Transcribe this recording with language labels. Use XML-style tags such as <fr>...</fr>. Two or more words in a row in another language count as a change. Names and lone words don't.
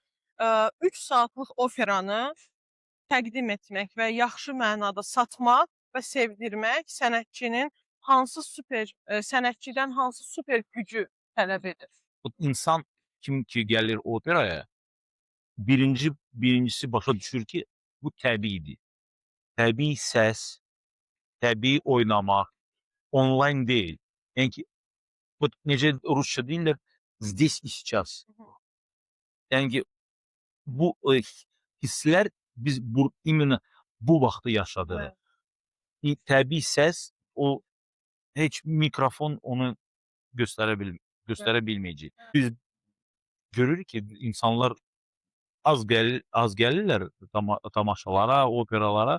<az>3 saatlıq operanı təqdim etmək və yaxşı mənada satmaq və sevdirmək sənətçidən hansı super gücü tələb edir? Bu insan kim ki gəlir operaya, birincisi başa düşür ki, bu təbiidir. Təbii səs, təbii oynamaq, onlayn deyil. Yəni ki, necə rusca deyirlər,</az> <ru>"Здесь и сейчас".</ru> <az>Hı hı. Yəni ki, bu, hisslər biz imенно bu vaxtı yaşadırıq. Bəli, Təbii səs, o heç mikrofon onu göstərə bil bəli. göstərə bilməyəcək. Biz görürük ki, insanlar az gəlirlər tamaşalara, operalara.</az>